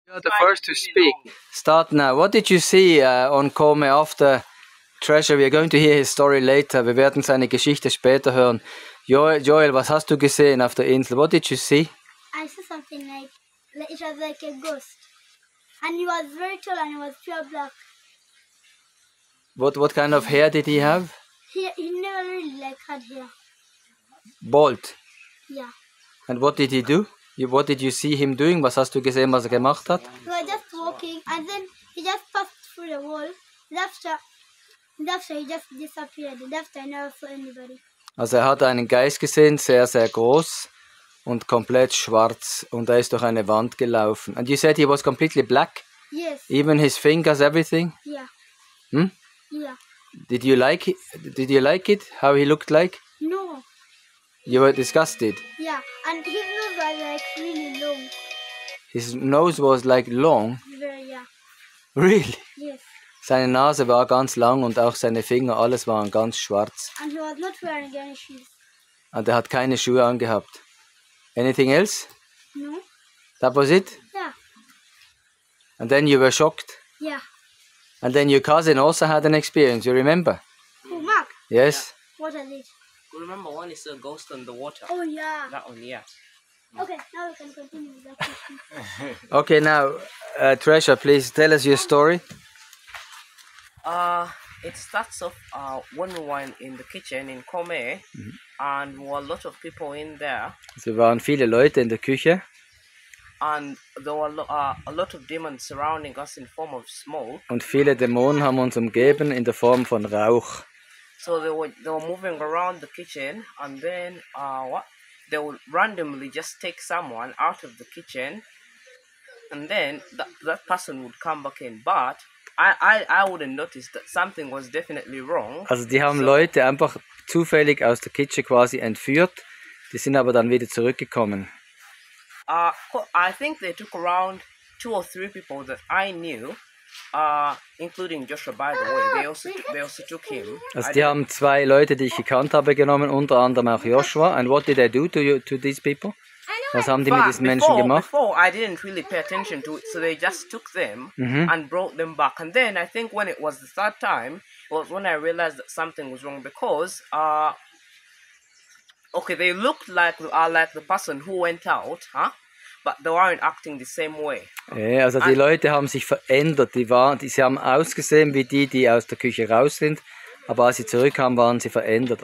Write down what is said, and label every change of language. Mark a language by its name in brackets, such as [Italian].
[English] You're the first to speak. Start now. What did you see on Kome after Treasure? We are going to hear his story later. [German] Wir werden seine Geschichte später hören. Joel, was hast du gesehen auf der Insel? [English] What did you see? I saw something like it was like a ghost. And he was very tall and he was pure black. What kind of hair did he have? He never really had hair. Bald. Yeah. And what did he do? What did you see him doing? [German] Was hast du gesehen, was gemacht hat? [English] He was just walking and then he just passed through the wall. And after he just disappeared. And after I never saw anybody. [German] Also hat einen Geist gesehen, sehr, sehr groß und komplett schwarz. Und er ist durch eine Wand gelaufen. [English] And you said he was completely black? Yes. Even his fingers, everything? Yeah. Hmm? Yeah. Did you like it? Did you like it? How he looked like? No. You were disgusted? Yeah. And his nose was like really long. His nose was like long? Very, yeah. Really? Yes. [German] Seine Nase war ganz lang und auch seine Finger, alles waren ganz schwarz. [English] And he was not wearing any shoes. [German] Und er hat keine Schuhe angehabt. [English] Anything else? No. That was it? Yeah. And then you were shocked? Yeah. And then your cousin also had an experience, you remember? Oh, Mark. Yes? What is it? Remember one is a ghost in the water. Oh, yeah. That one, yeah. Okay, now we can continue with that question. Okay, now, Treasure, please tell us your story. It starts off when we were in the kitchen in Kome, and there were a lot of people in there. [German] Es waren viele Leute in der Küche. [English] And there were a lot of demons surrounding us in form of smoke. [German] Und viele Dämonen haben uns umgeben in der Form von Rauch. [English] So they were moving around the kitchen, and then they would randomly just take someone out of the kitchen, and then that person would come back in. But I wouldn't notice that something was definitely wrong. [German] Also die haben Leute einfach zufällig aus der Kitche quasi entführt. Die sind aber dann wieder zurückgekommen. [English] I think they took around 2 or 3 people that I knew, including Joshua, by the way. They also took him. [German] Also die haben 2 Leute, die ich gekannt habe, genommen, unter anderem auch Joshua. [English] And what did they do to these people? [German] Was haben die mit diesen Menschen gemacht? [English] Before I didn't really pay attention to it, so they just took them and brought them back. And then I think when it was the 3rd time, was when I realized that something was wrong, because okay, they looked like the person who went out, but they weren't acting the same way. [German] Ja, also die Leute haben sich verändert. Sie haben ausgesehen wie die aus der Küche raus sind, aber als sie zurückkamen, waren sie verändert.